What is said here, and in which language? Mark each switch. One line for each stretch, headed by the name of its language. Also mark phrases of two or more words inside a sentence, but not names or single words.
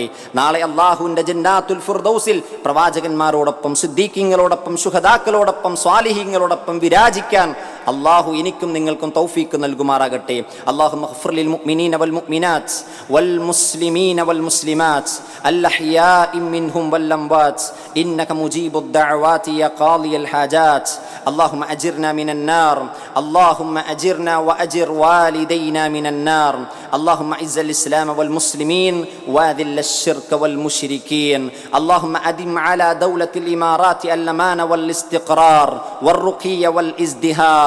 Malayalam: നാളെ അല്ലാഹുവിന്റെ ജന്നാത്തുൽ ഫിർദൗസിൽ പ്രവാചകന്മാരോടൊപ്പം സിദ്ദീഖീങ്ങളോടൊപ്പം ശുഹദാക്കളോടൊപ്പം സ്വാലിഹീങ്ങളോടൊപ്പം വിരാജിക്കാൻ അല്ലാഹു എനിക്കും നിങ്ങൾക്കും തൗഫീക്ക് നൽകുമാറാകട്ടെ.
Arabic: اللهم اغفر للمؤمنين والمؤمنات والمسلمين والمسلمات الأحياء منهم والأموات إنك مجيب الدعوات يا قاضي الحاجات. اللهم أجرنا من النار، اللهم أجرنا وأجر والدينا من النار. اللهم أعز الإسلام والمسلمين وأذل الشرك والمشركين. اللهم أدم على دولة الإمارات الأمان والاستقرار والرقي والازدهار.